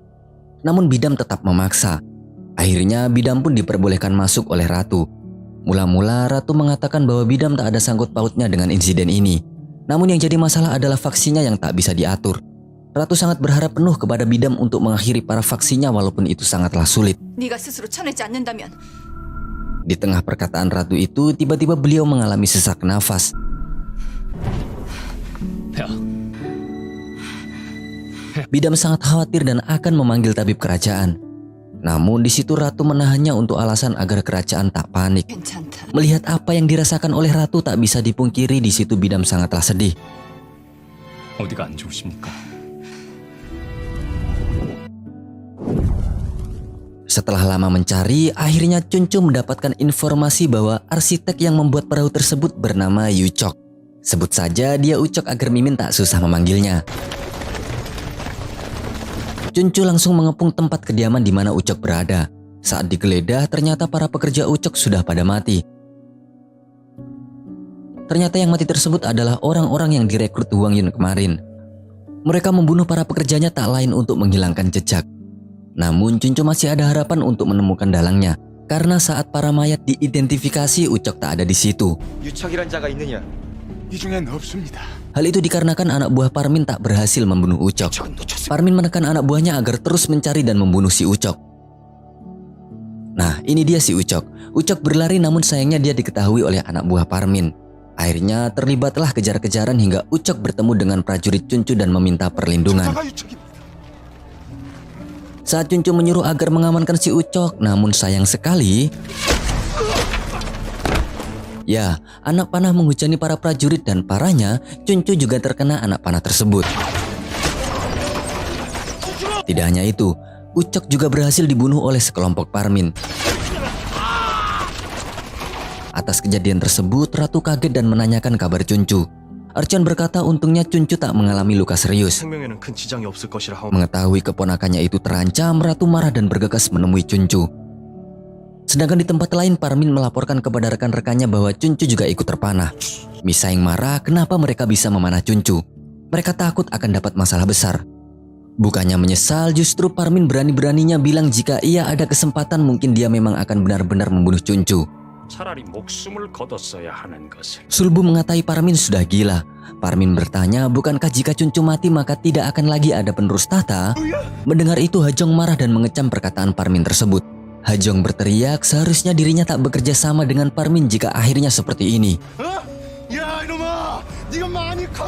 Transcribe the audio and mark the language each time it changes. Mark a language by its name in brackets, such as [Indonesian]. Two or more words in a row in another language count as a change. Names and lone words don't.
[Indonesian] Namun Bidam tetap memaksa. Akhirnya Bidam pun diperbolehkan masuk oleh Ratu. Mula-mula Ratu mengatakan bahwa Bidam tak ada sangkut pautnya dengan insiden ini. Namun yang jadi masalah adalah faksinya yang tak bisa diatur. Ratu sangat berharap penuh kepada Bidam untuk mengakhiri para faksinya walaupun itu sangatlah sulit. [Korean] 네가 스스로 쳐내지 않는다면 [Indonesian] Di tengah perkataan Ratu itu, tiba-tiba beliau mengalami sesak nafas. Bidam sangat khawatir dan akan memanggil tabib kerajaan. Namun di situ Ratu menahannya untuk alasan agar kerajaan tak panik. [Korean] 괜찮다. [Indonesian] Melihat apa yang dirasakan oleh Ratu tak bisa dipungkiri, di situ Bidam sangatlah sedih. [Korean] 어디가 안 좋으십니까? [Indonesian] Setelah lama mencari, akhirnya Chuncu mendapatkan informasi bahwa arsitek yang membuat perahu tersebut bernama Yuchok. Sebut saja dia Ucok agar Mimin tak susah memanggilnya. Chuncu langsung mengepung tempat kediaman di mana Ucok berada. Saat digeledah, ternyata para pekerja Ucok sudah pada mati. Ternyata yang mati tersebut adalah orang-orang yang direkrut Huang Yun kemarin. Mereka membunuh para pekerjanya tak lain untuk menghilangkan jejak. Namun Chuncu masih ada harapan untuk menemukan dalangnya. Karena saat para mayat diidentifikasi, Ucok tak ada di situ. [Korean] 유척이란 자가 있느냐? 이 중엔 없습니다. [Indonesian] Hal itu dikarenakan anak buah Parmin tak berhasil membunuh Ucok. Parmin menekan anak buahnya agar terus mencari dan membunuh si Ucok. Nah, ini dia si Ucok. Ucok berlari namun sayangnya dia diketahui oleh anak buah Parmin. Akhirnya terlibatlah kejar-kejaran hingga Ucok bertemu dengan prajurit Chuncu dan meminta perlindungan. [Korean] 저자가 유척입니다. [Indonesian] Saat Chuncu menyuruh agar mengamankan si Ucok, namun sayang sekali, ya, anak panah menghujani para prajurit dan parahnya, Chuncu juga terkena anak panah tersebut. Tidak hanya itu, Ucok juga berhasil dibunuh oleh sekelompok Parmin. Atas kejadian tersebut, Ratu kaget dan menanyakan kabar Chuncu. Archon berkata untungnya Chuncu tak mengalami luka serius. [Korean] 생명에는 큰 지장이 없을 것이라 하오. [Indonesian] Mengetahui keponakannya itu terancam, Ratu marah dan bergegas menemui Chuncu. Sedangkan di tempat lain, Parmin melaporkan kepada rekan-rekannya bahwa Chuncu juga ikut terpanah. Misaeng marah kenapa mereka bisa memanah Chuncu. Mereka takut akan dapat masalah besar. Bukannya menyesal, justru Parmin berani-beraninya bilang jika ia ada kesempatan mungkin dia memang akan benar-benar membunuh Chuncu. [Korean] 차라리 목숨을 거뒀어야 하는 것을. [Indonesian] Sulbu mengatai Parmin sudah gila. Parmin bertanya, bukankah jika Chuncu mati maka tidak akan lagi ada penerus tahta? Mendengar itu, Hajong marah dan mengecam perkataan Parmin tersebut. Hajong berteriak seharusnya dirinya tak bekerja sama dengan Parmin jika akhirnya seperti ini. [Korean] 야 이놈아, 네가 많이 커.